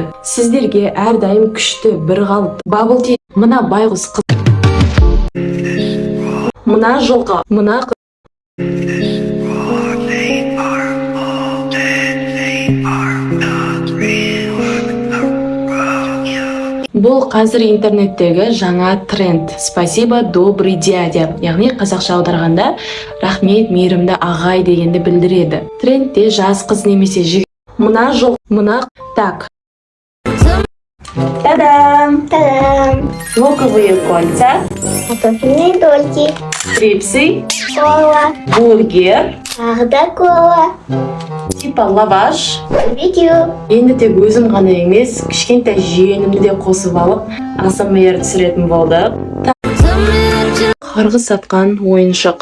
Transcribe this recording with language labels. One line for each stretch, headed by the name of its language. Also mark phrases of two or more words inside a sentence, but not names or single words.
Kazakh: Сіздерге әрдайым күшті бір қалып бабл-ти, мына байғұс қыз, мына жылқы, мына бұл қазір интернеттегі жаңа тренд.
Russian: Спасибо, добрый дядя.
Kazakh: Яғни қазақша аударғанда рахмет, мейірімді ағай дегенді білдіреді. Трендте жас қыз немесе жігіт. Мына жол, мына так. Та-дам! Та-дам!
Russian: Луковые кольца, Картофельные дольки. стрипсы, Кола. бургер,
Kazakh: Ағда кола.
Russian: типа лаваш. Видео.
Kazakh: Енді тек өзім ғана емес, кішкентай жиенімді де қосып алып, ASMR түсіретін болды. Қарғыс сатқан ойыншық.